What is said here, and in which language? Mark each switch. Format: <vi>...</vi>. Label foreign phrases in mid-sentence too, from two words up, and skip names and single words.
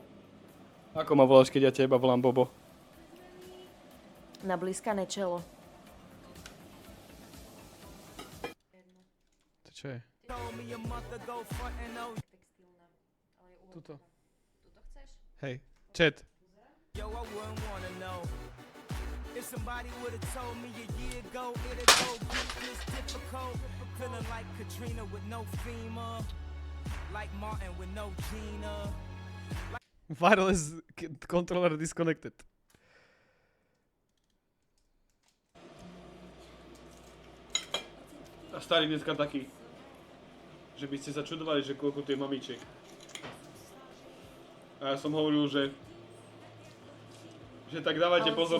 <sk>Ako ma voláš, keď ja teba volám Bobo? Na blízkané čelo. To čo je? Tuto. Hej, chat.</sk> <en>Wireless controller disconnected.</en> <sk>A starý dneska taký, že by ste sa čudovali, že koľko tu je mamičiek. A ja som hovoril, že tak dávajte pozor.</sk>